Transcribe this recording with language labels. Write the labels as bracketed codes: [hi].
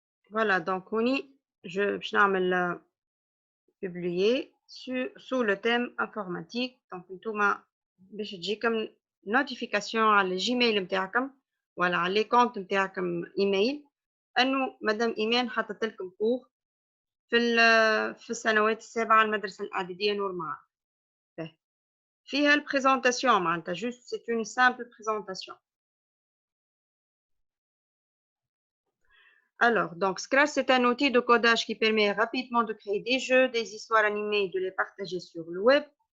[fr] Voilà, donc je [ar] نعمل [fr] publier sous le thème informatique. [ar] Donc نتوما باش تجيكم notification على الجيميل نتاعكم ولا على لي كونت نتاعكم ايميل انه مدام ايمان حطت لكم كور في السنوات السابعه المدرسه الاعداديه نور معاك. فيها البريزونطاسيون معناتها [fr] juste c'est une simple présentation. Alors, donc Scratch, c'est un outil de codage qui permet rapidement de créer des jeux, des histoires animées et de les partager sur le web.